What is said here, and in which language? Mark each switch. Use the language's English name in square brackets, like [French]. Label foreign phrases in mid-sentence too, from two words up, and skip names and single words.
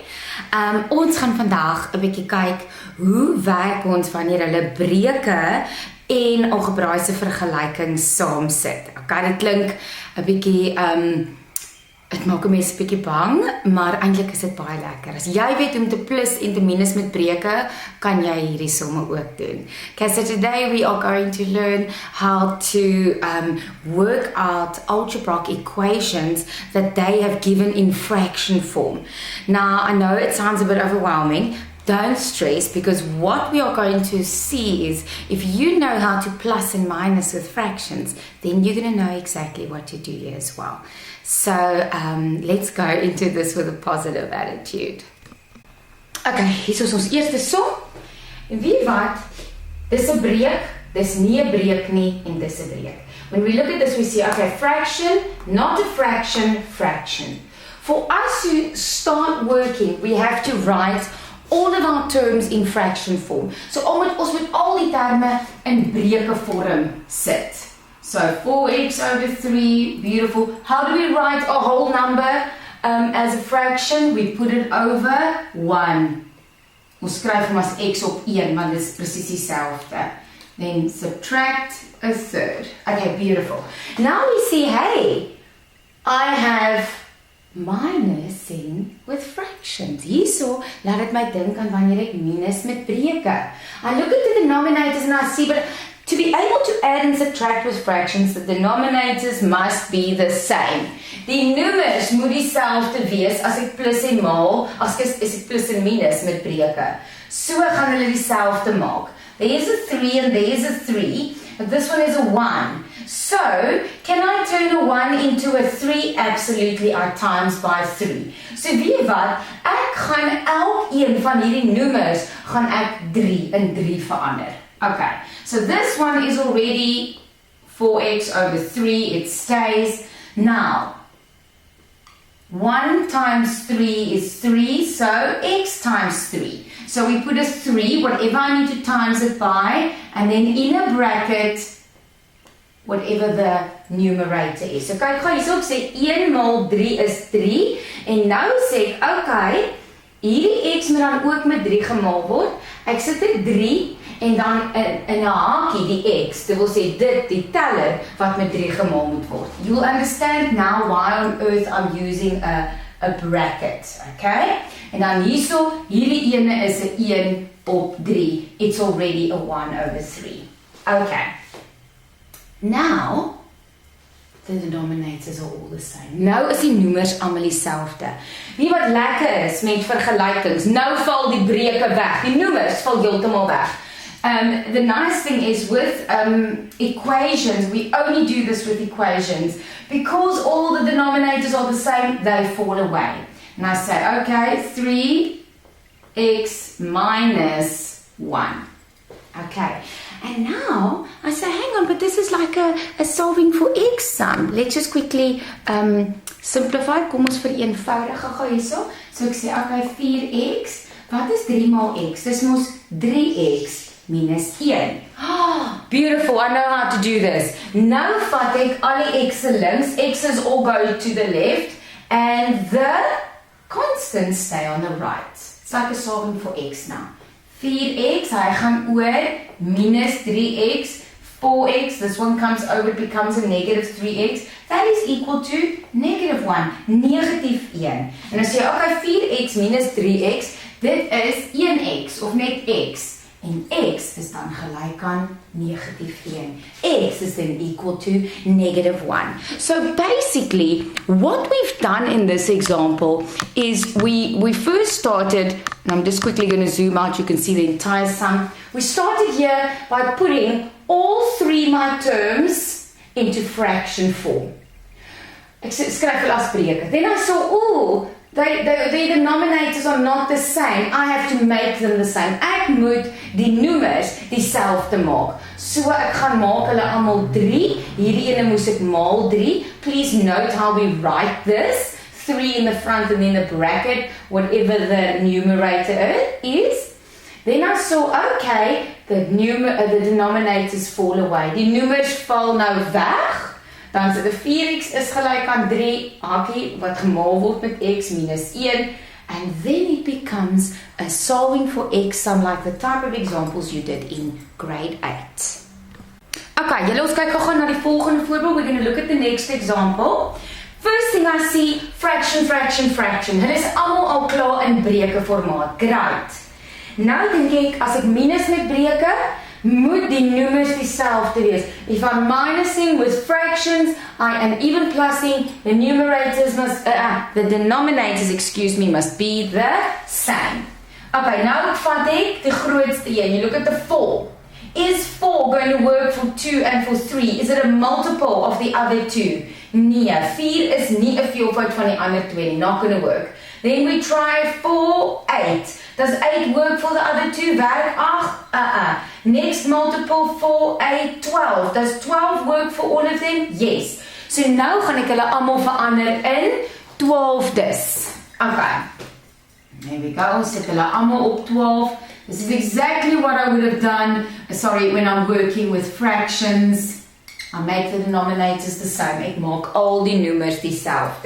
[Afrikaans] Ons gaan vandag 'n bietjie kyk hoe werk ons wanneer hulle breuke en algebraïese vergelykings saamsit. Okay, dit klink 'n bietjie dit maak 'n mens 'n bietjie bang, maar eintlik is dit baie lekker. As jy weet hoe om te plus en te minus met breuke, kan jy hierdie somme ook doen. [English] Okay, so today we are going to learn how to work out algebraic equations that they have given in fraction form. Now, I know it sounds a bit overwhelming. Don't stress, because what we are going to see is if you know how to plus and minus with fractions, then you're going to know exactly what to do here as well. So let's go into this with a positive attitude. [Afrikaans] Okay, hier is ons eerste som. En weet wat? Dis 'n breuk, dis nie 'n breuk nie en dis 'n breuk. [English] When we look at this, we see, okay, fraction, not a fraction, fraction. For us to start working, we have to write all of our terms in fraction form. [Afrikaans] So ons moet al die terme in breuke vorm sit. [English] So 4x over 3, beautiful. How do we write a whole number as a fraction? We put it over 1. [Afrikaans] Ons skryf hom as x op 1, want dit is presies dieselfde. [English] Then subtract a third. Okay, beautiful. Now we see, hey, I have minusing with fractions. Hierso laat dit my dink aan wanneer ek minus met breuke. I look at the denominators and I see, but to be able to add and subtract with fractions, the denominators must be the same. [Afrikaans] Die nummers moet dieselfde wees as ek plus en maal, as ek plus en minus met breuke. So gaan hulle dieselfde maak. [English] There is a 3 and there is a 3, but this one is a 1. So, can I turn a 1 into a 3? Absolutely, I times by 3. So, [Afrikaans] weet wat? Ek gaan elkeen van hierdie noemers gaan ek 3 in 3 verander. [English] Okay, so this one is already 4x over 3, it stays. Now, 1 times 3 is 3, so x times 3. So we put a 3, whatever I need to times it by, and then in a bracket, whatever the numerator is. [Afrikaans] So kyk gou hierso, ek sê 1 maal 3 is 3, en nou sê ek, okay, hierdie x moet dan ook met 3 gemaal word. Ek sit 'n 3, en dan in 'n hakie die x, dit wil sê dit, die teller, wat met 3 gemaal moet word. [English] You'll understand now why on earth I'm using a bracket, okay? [Afrikaans] En dan hierso, hierdie ene is 'n 1 op 3. [English] It's already a 1 over 3. Okay. Now, the denominators are all the same. [Afrikaans] Nou is die noemers almal dieselfde. Wie wat lekker is met vergelykings, nou val die breuke weg. Die noemers val heeltemal weg. [English] The nice thing is with equations, we only do this with equations. Because all the denominators are the same, they fall away. And I say, okay, 3x minus 1. Okay. And now, I say, hang on, but this is like a solving for x sum. Let's just quickly simplify. [Afrikaans] Kom ons vereenvoudig gou hierso. So ek sê, okay, 4x. Wat is 3 maal x? Dis mos 3x minus 1. [English] Oh, beautiful, I know how to do this. [Afrikaans] Nou vat ek al die x'e links. [English] X's all go to the left. And the constants stay on the right. It's like a solving for x now. 4x, [Afrikaans] hy gaan oor minus [English] 3x, 4x, this one comes over, it becomes a negative 3x, that is equal to negative 1, [Afrikaans] negatief 1. En as jy, okay, 4x minus 3x, dit is 1x, of net x. En x is dan gelyk aan negatief 1. [English] X is then equal to negative 1. So basically, what we've done in this example is we first started, and I'm just quickly going to zoom out, you can see the entire sum. We started here by putting all 3 my terms into fraction form. [Afrikaans] Ek skryf hulle as breuke. [English] Then I saw, oh, the denominators are not the same. I have to make them the same. [Afrikaans] Ek moet die noemers dieselfde maak. So ek gaan maak hulle almal 3. Hierdie ene moes ek maal 3. [English] Please note how we write this. 3 in the front and then a bracket, whatever the numerator is. Then I saw, okay, the denominators fall away. [Afrikaans] Die noemers val nou weg. Dan sit 'n 4x is gelyk aan 3, hakie wat gemaal word met x minus 1, [English] and then it becomes a solving for x sum like the type of examples you did in grade 8. [Afrikaans] Okay, julle ons kyk gou na die volgende voorbeeld. [English] We're going to look at the next example. First thing I see, fraction, fraction, fraction. [Afrikaans] Hulle is almal al klaar in Breuke formaat. [English] Great. [Afrikaans] Nou dink ek, as ek minus met Breuke, moet die noemers dieselfde wees. [English] If I'm minusing with fractions, I am even plussing, the numerators must, the denominators, excuse me, must be the same. [Afrikaans] Okay, now vat ek die grootste een. [English] You look at the 4. Is 4 going to work for 2 and for 3? Is it a multiple of the other 2? [Afrikaans] Nee, 4 is nie 'n veelvoud van die ander 2 nie. [English] Not going to work. Then we try 4, 8. Does 8 work for the other 2? Werk 8? Next multiple 4, 8, 12. Does 12 work for all of them? [Afrikaans] Yes. So nou gaan ek hulle almal verander in 12des. Okay. [English] There we go. [Afrikaans] Sit hulle almal op 12. [English] This is exactly what I would have done, when I'm working with fractions. I make the denominators the same. [Afrikaans] Ek maak al die noemers dieselfde.